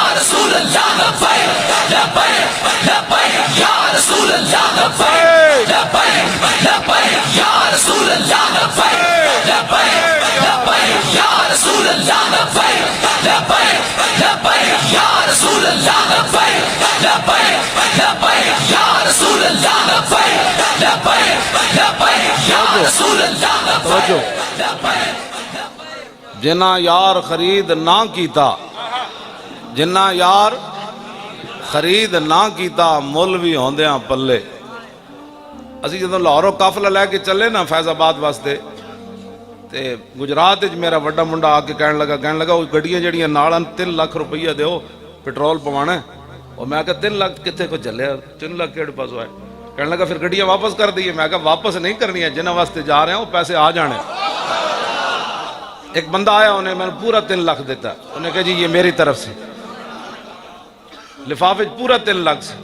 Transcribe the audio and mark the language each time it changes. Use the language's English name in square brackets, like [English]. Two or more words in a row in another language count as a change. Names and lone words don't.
[Arabic] رسول اللہ لبیک لبیک لبیک یا رسول اللہ لبیک لبیک لبیک یا رسول اللہ لبیک لبیک لبیک یا رسول اللہ لبیک لبیک لبیک یا رسول اللہ لبیک لبیک لبیک یا رسول اللہ لبیک لبیک لبیک یا رسول اللہ لبیک [Punjabi] جنہ یار خرید نہ کیتا جنہ یار خرید نہ کیتا مل بھی ہوندیاں پلے اسی جدوں لاہوروں قافلہ لے کے چلے نا فیض آباد واسطے تے گجرات وچ میرا وڈا منڈا آ کے کہن لگا وہ گڈیاں جڑیاں نال 3 لاکھ روپیہ دیو پیٹرول پوانا ہے اور میں کہا 3 لاکھ کتے کو چلے 3 لاکھ کیڑے پاسوں آئے کہنے لگا پھر گڈیاں واپس کر دیئے میں کہا واپس نہیں کرنی ہے جنہ واسطے جا رہے ہیں وہ پیسے آ جانے ایک بندہ آیا انہیں میں نے پورا 3 لاکھ دیتا انہیں کہا جی یہ میری طرف سے لفافے پورا 3 لاکھ سے